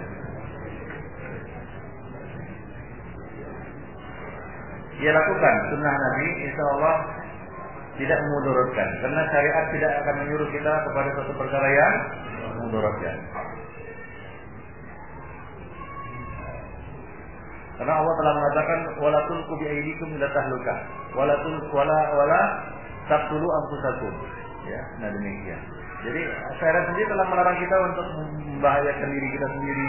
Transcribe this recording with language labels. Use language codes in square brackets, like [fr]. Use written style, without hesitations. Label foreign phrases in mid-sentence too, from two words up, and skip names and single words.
[id] Dia lakukan sunnah Nabi, [ar] إن شاء الله [id] tidak memudaratkan. Karena syariat tidak akan menyuruh kita kepada suatu perkara yang memudaratkan. Karena Allah telah mengatakan [ar] ولا تلقوا بأيديكم إلى التهلكة، ولا تقتلوا أنفسكم. [id] Ya, nah demikian. Jadi syariat sendiri telah melarang kita untuk membahayakan diri kita sendiri.